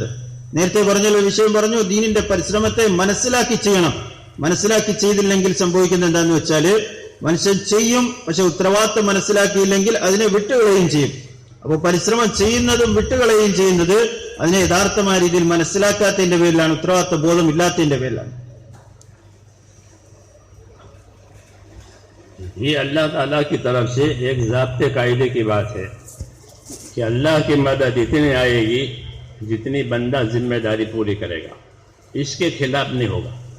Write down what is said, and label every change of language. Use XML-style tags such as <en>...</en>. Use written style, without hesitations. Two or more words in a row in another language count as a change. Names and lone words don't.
<ml>നേരത്തെ പറഞ്ഞൊരു വിഷയം പറഞ്ഞു, ദീനിന്റെ പരിശ്രമത്തെ മനസ്സിലാക്കി ചെയ്യണം. മനസ്സിലാക്കി ചെയ്തില്ലെങ്കിൽ സംഭവിക്കുന്നത് എന്താന്ന് വെച്ചാല്, മനുഷ്യൻ ചെയ്യും, പക്ഷെ ഉത്തരവാദിത്തം മനസ്സിലാക്കിയില്ലെങ്കിൽ അതിനെ വിട്ടുകളയുകയും ചെയ്യും. അപ്പോൾ പരിശ്രമം ചെയ്യുന്നതും വിട്ടുകളയുകയും ചെയ്യുന്നത് അതിനെ യഥാർത്ഥമായ രീതിയിൽ മനസ്സിലാക്കാത്തതിന്റെ പേരിലാണ്, ഉത്തരവാദിത്ത ബോധം ഇല്ലാത്തതിന്റെ പേരിലാണ്.</ml> <ur>یہ اللہ تعالیٰ کی طرف سے ایک ضابطے قاعدے کی بات ہے کہ اللہ کی مدد اتنی آئے گی جتنی بندہ ذمہ داری پوری کرے گا، اس کے خلاف نہیں ہوگا.</ur>